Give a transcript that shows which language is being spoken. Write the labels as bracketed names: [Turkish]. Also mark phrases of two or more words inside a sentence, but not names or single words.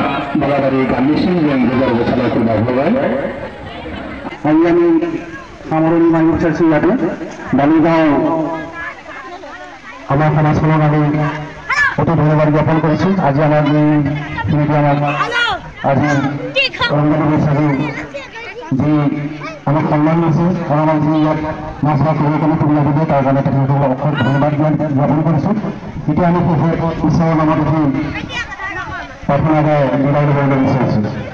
[Bodo] बालाबारि गामिसिम जों रोजा रोजा साबायखर बावहरबाय आजि आमी सामरनि माइमुर सेरसिं जादों बालिगाঁও [Assamese] আমার সমাজখনক আমি অতি ধন্যবাদ জ্ঞাপন কৰিছো আজি আমাৰ মিডিয়ামত আজি ৰংগলী সাজু যি আমাক সন্মান দিছে আমাক যি ইয়াত নাচ বাগ কৰি কেনে সুবিধা দিছে তাৰ কাৰণে তেখেতসকলক অশেষ ধন্যবাদ জ্ঞাপন কৰিছো এতিয়া আমি ঈশ্বৰৰ নামত উঠি প্ৰাৰ্থনাৰে বিদায় ল'বলৈ বিচাৰিছো